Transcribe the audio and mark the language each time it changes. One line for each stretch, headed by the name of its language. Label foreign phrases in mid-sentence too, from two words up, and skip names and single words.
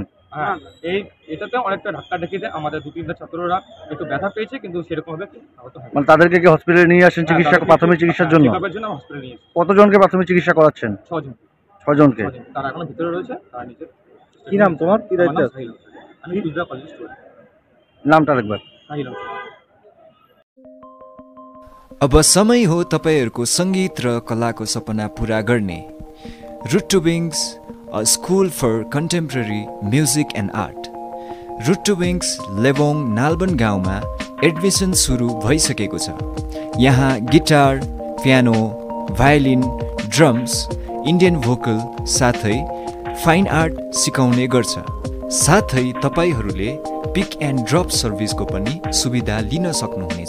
Bangla: হ্যাঁ, এটাতে অনেকটা ধাক্কা ঢেকিতে আমাদের 2-3টা ছাত্ররা একটু ব্যথা পেয়েছে, কিন্তু সেরকমভাবে আহত হয়। তাদেরকে কি হসপিটালে নিয়ে আসেন চিকিৎসা, প্রাথমিক চিকিৎসার জন্য? হসপিটালে নিয়ে কতজনকে প্রাথমিক চিকিৎসা করাচ্ছেন? 6 জন। 6 জনকে। তারা এখনো ভিতরে রয়েছে। তারা নিজে। কি নাম তোমার? কি দায়িত্ব? আমি দুর্গা
English: college student.
Bangla: নামটা একবার।
Nepali: अब समय हो तपाईहरुको संगीत र कलाको सपना पूरा गर्ने।
English: रुट टु विंग्स, a school for contemporary music and art.
Nepali: रुट टु विंग्स लेबोङ नालबन गाउँमा एडमिसन सुरु भइसकेको छ। यहाँ गिटार, पियानो, भायोलिन, ड्रम्स, इन्डियन भोकल साथै फाइन आर्ट सिकाउने गर्छ। साथै तपाईहरुले
English: pick and drop
Nepali: सर्भिसको पनि सुविधा लिन सक्नुहुनेछ।